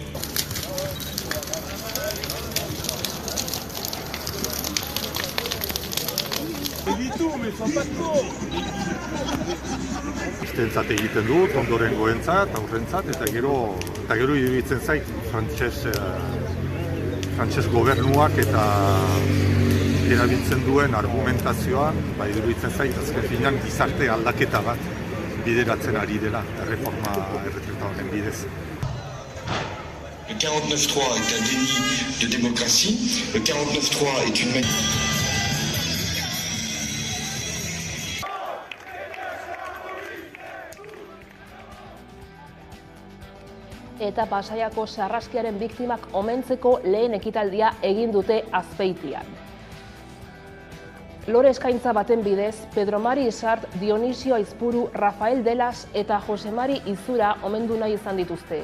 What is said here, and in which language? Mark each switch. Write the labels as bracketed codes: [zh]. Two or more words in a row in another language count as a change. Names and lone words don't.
[eu] Istentzat egiten dut, ondorengoentzat, aurrentzat, eta gero iruditzen zait frantses gobernuak eta erabiltzen duen argumentazioan, iruditzen zait, azken finean gizarte aldaketa bat bideratzen ari dela, erreforma erretreta honen bidez. [fr] Le 49.3 est un déni de démocratie. Le 49.3 est une [eu] Eta Pasaiako sarraskiaren biktimak omentzeko lehen ekitaldia egin dute Azpeitian. Lore eskaintza baten bidez, Pedro Mari Isart, Dionisio Aizpuru, Rafael Delas eta Jose Mari Izura omendu nahi izan dituzte.